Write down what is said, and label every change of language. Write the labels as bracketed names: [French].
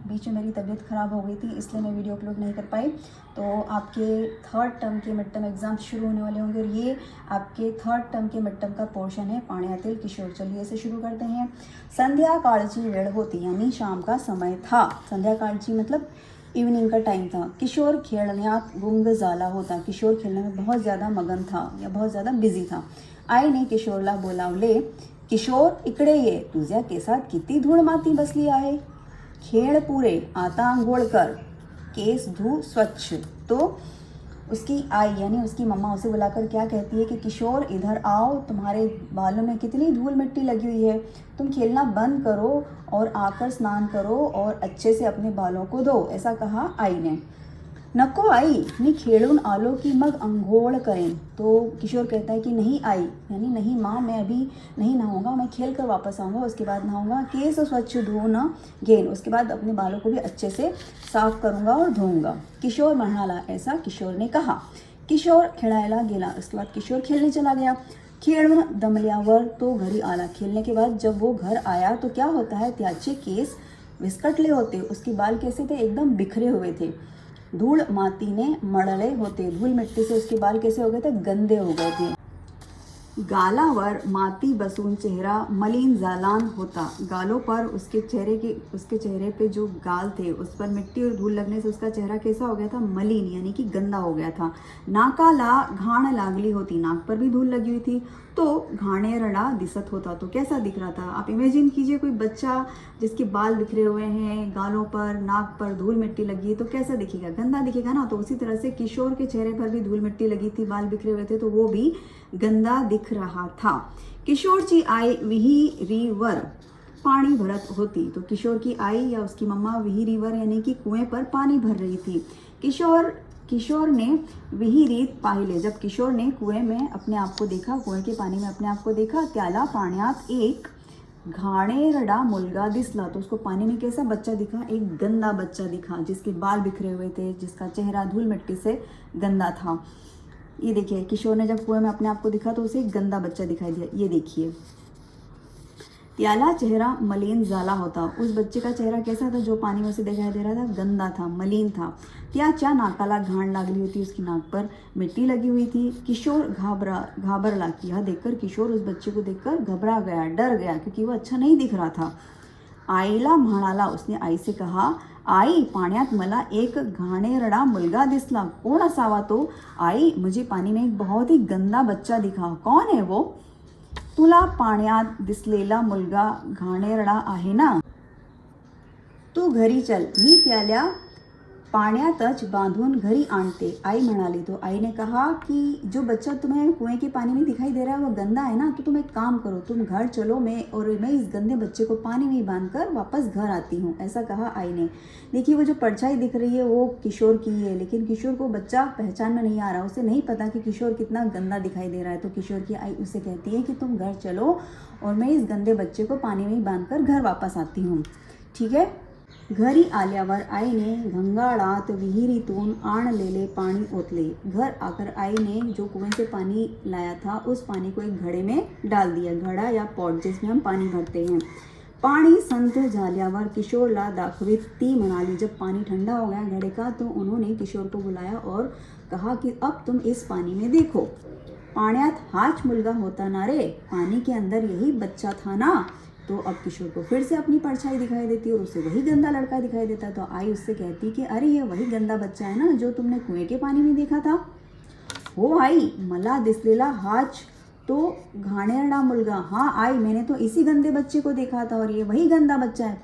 [Hindi] बीच में मेरी तबीयत ख़राब हो गई थी, इसलिए मैं वीडियो अपलोड नहीं कर पाई। तो आपके थर्ड टर्म के मिड टर्म एग्ज़ाम शुरू होने वाले होंगे और ये आपके थर्ड टर्म के मिड टर्म का पोर्शन है पाण्यातील किशोर। चलिए इसे शुरू करते हैं। [Marathi] संध्याकाळची वेळ होती, [Hindi] यानी शाम का समय था। संध्याकाळची मतलब इवनिंग का टाइम था। [Marathi] किशोर खेळण्यात गुंग झाला होता। [Hindi] किशोर खेलने में बहुत ज़्यादा मगन था या बहुत ज़्यादा बिझी था। [Marathi] आईने किशोरला बोलावले, किशोर इकडे ये, तुझ्या केसात किती धूळ माती बसली आहे। खेळ पुरे, आता आंघोळ कर, केस धो स्वच्छ। [Hindi] तो उसकी आई यानी उसकी मम्मा उसे बुलाकर क्या कहती है कि किशोर इधर आओ, तुम्हारे बालों में कितनी धूल मिट्टी लगी हुई है, तुम खेलना बंद करो और आकर स्नान करो और अच्छे से अपने बालों को धो। ऐसा कहा आई ने। [Marathi] नको आई, मी खेळून आलो की मग अंघोळ करेन। [Hindi] तो किशोर कहता है कि नहीं आई यानी नहीं माँ, मैं अभी नहीं नहाऊंगा, मैं खेल कर वापस आऊँगा, उसके बाद नहाऊंगा। [Marathi] केस स्वच्छ धुवून घेन, [Hindi] उसके बाद अपने बालों को भी अच्छे से साफ करूँगा और धोऊंगा। [Marathi] किशोर म्हणाला, [Hindi] ऐसा किशोर ने कहा। [Marathi] किशोर खेळायला गेला, [Hindi] उसके बाद किशोर खेलने चला गया। [Marathi] खेळून दमल्यावर तो घरी आला। [Hindi] खेलने के बाद जब वो घर आया तो क्या होता है, [Marathi] त्याचे केस विस्कटले होते, [Hindi] उसके बाल कैसे थे, एकदम बिखरे हुए थे। [Marathi] धूल माती ने मळले होते, [Hindi] धूल मिट्टी से उसके बाल कैसे हो गए थे, गंदे हो गए थे। [Marathi] गालावर माती बसून चेहरा मलिन जालान होता। [Hindi] गालों पर उसके चेहरे पे जो गाल थे उस पर मिट्टी और धूल लगने से उसका चेहरा कैसा हो गया था, मलिन यानी कि गंदा हो गया था। [Marathi] नाकाला घाण लागली होती, [Hindi] नाक पर भी धूल लगी हुई थी। [Marathi] तो घाणेरडा दिसत होता, [Hindi] तो कैसा दिख रहा था। आप इमेजिन कीजिए कोई बच्चा जिसके बाल बिखरे हुए हैं, गालों पर नाक पर धूल मिट्टी लगी है, तो कैसा दिखेगा, गंदा दिखेगा ना। तो उसी तरह से किशोर के चेहरे पर भी धूल मिट्टी लगी थी, बाल बिखरे हुए थे, तो वो भी गंदा दिख रहा था। [Marathi] किशोरची आई विहिरीवर पाणी भरत होती। [Hindi] तो किशोर की आई या उसकी मम्मा विहिरीवर यानी कि कुएं पर पानी भर रही थी। [Marathi] किशोर ने विहिरीत पाहिले, [Hindi] जब किशोर ने कुएं में अपने आप को देखा, कुएं के पानी में अपने आप को देखा, [Marathi] त्याला पाण्यात एक घाणेरडा मुलगा दिसला। [Hindi] तो उसको पानी में कैसा बच्चा दिखा, एक गंदा बच्चा दिखा, जिसके बाल बिखरे हुए थे, जिसका चेहरा धूल मिट्टी से गंदा था। ये देखिए, किशोर ने जब कुएं में अपने आप को दिखा तो उसे एक गंदा बच्चा दिखाई दिया। ये देखिए, [Marathi] त्याला चेहरा मलिन झाला होता। [Hindi] उस बच्चे का चेहरा कैसा था, जो पानी में उसे दिखाई दे रहा था, गंदा था, मलिन था। [Marathi] त्याच्या नाकाला घाण लागली होती, [Hindi] उसकी नाक पर मिट्टी लगी हुई थी। [Marathi] किशोर घाबरला, [Hindi] कि यह देखकर किशोर उस बच्चे को देखकर घबरा गया, डर गया, क्योंकि वो अच्छा नहीं दिख रहा था। [Marathi] आईला म्हणाला, [Hindi] उसने आई से कहा, [Marathi] आई पाण्यात मला एक घाणेरडा मुलगा दिसला, कौन असावा तो। [Hindi] आई, मुझे पानी में एक बहुत ही गंदा बच्चा दिखा, कौन है वो। [Marathi] तुला पाण्यात दिसलेला मुलगा घाणेरडा आहे ना, तू घरी चल, मी त्याला पाण्यातच बांधून घरी आणते। आई म्हणाली। [Hindi] तो आई ने कहा कि जो बच्चा तुम्हें कुएं के पानी में दिखाई दे रहा है वो गंदा है ना, तो तुम एक काम करो, तुम घर चलो, मैं इस गंदे बच्चे को पानी में बांधकर वापस घर आती हूँ। ऐसा कहा आई ने। देखिए, वो जो परछाई दिख रही है वो किशोर की है, लेकिन किशोर को बच्चा पहचान में नहीं आ रहा, उसे नहीं पता कि किशोर कितना गंदा दिखाई दे रहा है। तो किशोर की आई उसे कहती है कि तुम घर चलो और मैं इस गंदे बच्चे को पानी में बांधकर घर वापस आती हूँ, ठीक है। [Marathi] घरी आल्यावर आईने घंगाळात विहिरीतून आणलेले पानी ओतले। [Hindi] घर आकर आई ने जो कुएं से पानी लाया था उस पानी को एक घड़े में डाल दिया, घड़ा या पॉट जिसमें हम पानी भरते हैं। [Marathi] पानी संत झाल्यावर किशोरला दाखवित, ती म्हणाली। [Hindi] जब पानी ठंडा हो गया घड़े का तो उन्होंने किशोर को बुलाया और कहा कि अब तुम इस पानी में देखो, [Marathi] पाण्यात हाच मुलगा होता ना रे, [Hindi] पानी के अंदर यही बच्चा था ना। तो अब किशोर को फिर से अपनी परछाई दिखाई देती है और उसे वही गंदा लड़का दिखाई देता है। तो आई उससे कहती कि अरे ये वही गंदा बच्चा है ना जो तुमने कुएं के पानी में देखा था। [Marathi] हो आई, मला दिसलेला हाच तो घाणेरडा मुलगा। [Hindi] हाँ आई, मैंने तो इसी गंदे बच्चे को देखा था और ये वही गंदा बच्चा है।